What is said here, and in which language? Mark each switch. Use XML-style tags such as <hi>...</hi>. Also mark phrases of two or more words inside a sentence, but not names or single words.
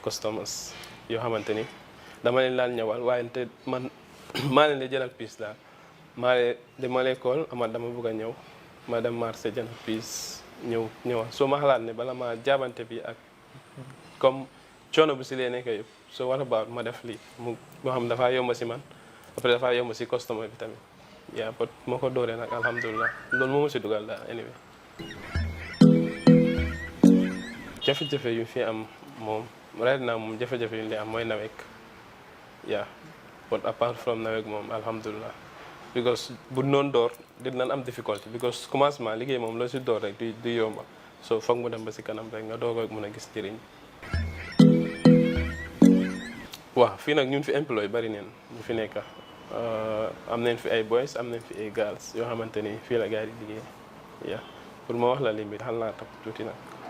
<wo>customers yoo xamante ni dama leen laan ñëwal waaye te man maa leen di jëlal pièce daal dama lay kool ama dama bëgg a ñëw ma dem marché jënd pièce ñëwal soo ma xalaat ne bala ma jaabante bi ak comme coono bu si lee nekk yëpp soo war a baax ma def lii moo xam dafaa yomb si man après dafaa yomb si customer bi tamit but moo ko dooree nag alhamdulilah loolu moo ma si dugal daal anyway. jafe-jafe yu fi am moom</wo> <en>right now</en> <wo>moom jafe-jafe yu ñu am mooy nawek</wo> <en>but apart from</en> <wo>nawek moom alhamdulilah because bu noonu door dinañ am</wo> <en>difficulty because commencement</en> <wo>liggéey moom loo si door rek du yomba so foog mu dem ba si kanam rek nga doog a mën a gis njëriñ. waaw fii nag ñun fi employé bari neen ñu fi nekk am nañ fi ay boys am nañ fi ay girls yoo xamante ni fii la gars yi di liggéey pour ma wax la lim bi xal naa topp tuuti nag</wo>